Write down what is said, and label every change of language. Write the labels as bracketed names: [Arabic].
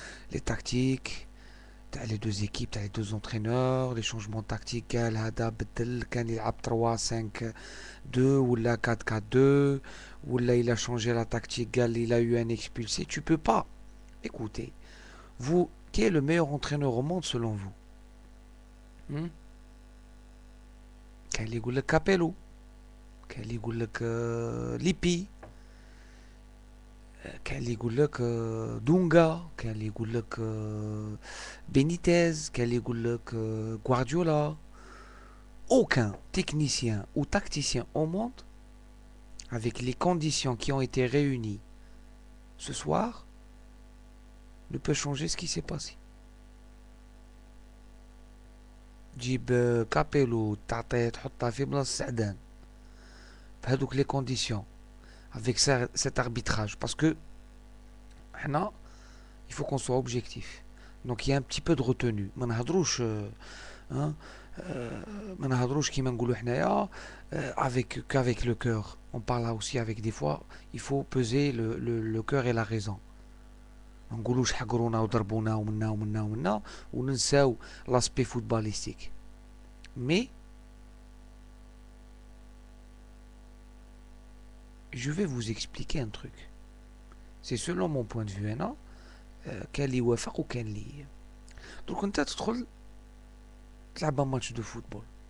[French] Les tactiques, t'as les deux équipes, t'as les deux entraîneurs, les changements tactiques, [Arabic] قال هذا بدل كان يلعب [French] 3-5-2 ou la 4-4-2 ou là il a changé la tactique, [Arabic] قال [French] il a eu un expulsé. Tu peux pas. Écoutez, vous, qui est le meilleur entraîneur au monde selon vous? Hmm. [Arabic] كان اللي يقول لك كابيلو، كان اللي يقول لك ليبي، كان اللي يقول لك دونجا، كان اللي يقول لك بينيتيز، كان اللي يقول لك جوارديولا. [French] Aucun technicien ou tacticien au monde, avec les conditions qui ont été réunies ce soir, ne peut changer ce qui s'est passé. [Arabic] جيب كابيلو تعطيه تحطها في بلاصة سعدان بهذوك [French] les conditions avec cet arbitrage parce que [Arabic] حنا [French] il faut qu'on soit objectif. Donc il y a un petit peu de retenue. [Arabic] ما نهضروش [French] hein, [Arabic] ما نهضروش كيما نقولوا حنايا [French] qu'avec le cœur. On parle là aussi avec des fois, il faut peser le cœur et la raison. [Arabic] ما نقولوش حقرونا وضربونا ومنا ومنا ومنا وننساو [French] l'aspect footballistique. Mais je vais vous expliquer un truc. C'est selon mon point de vue [Arabic] انا كان اللي يوافق وكان اللي درك انت تدخل تلعب [French] un match de football.